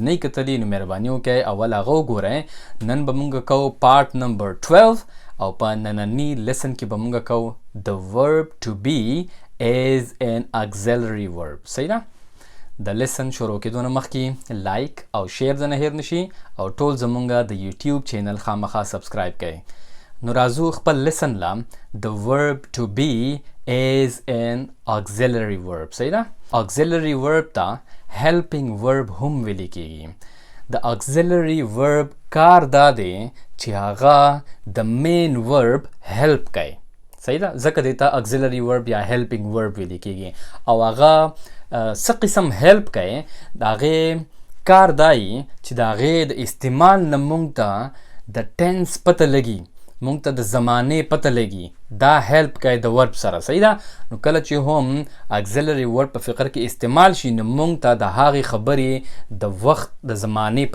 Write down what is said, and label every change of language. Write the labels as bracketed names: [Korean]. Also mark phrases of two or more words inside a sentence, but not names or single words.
[Pashto] نه کتلی نو مهرباني وکړئ اول هغه وګورئ نن به مونږ کوو [English] part number [Pashto] 12 او په ننني لیسن کې به مونږ کوو د [English] verb to be as an auxiliary verb [Pashto] صحیح ده د لیسن شروع کېدو نه مخکې لایک او شیر د نه هیر نشي او ټول زمونږ د یوټیوب چینل خامخا سبسکرایب کړئ نو راځو خپل لیسن لا د [English] verb to be as an auxiliary verb [Pashto] صحیح ده [English] auxiliary verb [Pashto] ته [English] helping verb [Pashto] هم ویل کېږي د [English] auxiliary verb [Pashto] کار دا دی چې هغه د [English] main verb help [Pashto] کوي صحیح ده ځکه دې ته [English] auxiliary verb [Pashto] یا [English] helping verb [Pashto] ویل کېږي او هغه څه قسم help کوي د هغې کار دا یي چې د هغې د استعمال نه موږ ته د tense پته لګي مونږ ته د زمانې پته لګي دا هیلپ کوي د ورب سره صحیح ده نو کله چې هم [English] auxiliary verb [Pashto] په فقره کې استعمال شي نو مونږ ته د هغې خبرې د وخت د زمانې